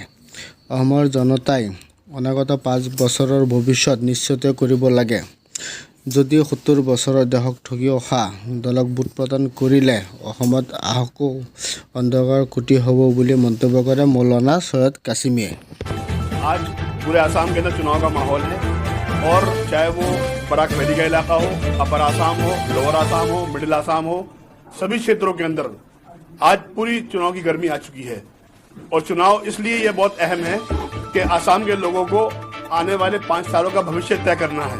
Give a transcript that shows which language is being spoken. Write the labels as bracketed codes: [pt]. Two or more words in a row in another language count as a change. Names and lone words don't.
[as] অসমৰ জনতাই অনাগত 5 বছৰৰ ভৱিষ্যত নিশ্চিত কৰিব লাগে। যদি 70 বছৰৰ দেশক ঠগি অহা দলক ভোট প্ৰদান কৰিলে অসমত আহকো অন্ধকাৰ কুটি হ'ব বুলি মন্তব্য কৰে মৌলানা সৈয়দ কাছিমে। [hi] आज पूरे आसाम के अंदर चुनाव का माहौल है और चाहे वो बराक वैली का इलाका हो, अपर आसाम हो, लोअर आसाम हो, मिडिल आसाम हो, सभी क्षेत्रों के अंदर आज पूरी चुनाव की गर्मी आ चुकी है। और चुनाव इसलिए ये बहुत अहम है कि आसाम के लोगों को आने वाले 5 सालों का भविष्य तय करना है।